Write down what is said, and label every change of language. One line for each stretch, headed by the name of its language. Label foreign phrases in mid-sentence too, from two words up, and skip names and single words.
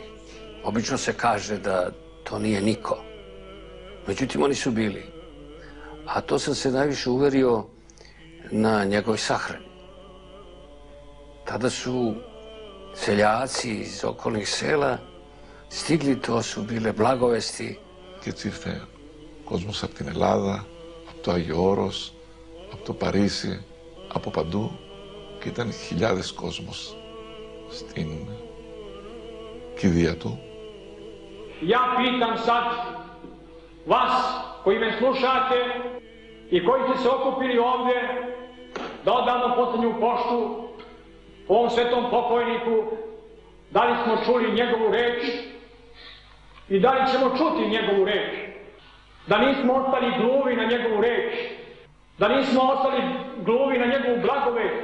Serbian: Obično se kaže da to nije niko. Međutim, oni su bili. A to sam se najviše uverio na njegovoj sahrani. Tada su seljaci iz okolnih sela stigli, to su bile blagovesti.
Greek: Και έτσι ήρθε κόσμος από την Ελλάδα, από το Άγιο Όρος, από το Παρίσι, από παντού και ήταν χιλιάδες κόσμος στην κηδεία του.
Serbian: Ja pitam sad vas koji me slušate i koji ste se okupili ovdje da odamo posljednju poštu ovom svetom pokojniku, da li smo čuli njegovu reč i da li ćemo čuti njegovu reč, da nismo ostali gluvi na njegovu reč, da nismo ostali gluvi na njegovu blagovest.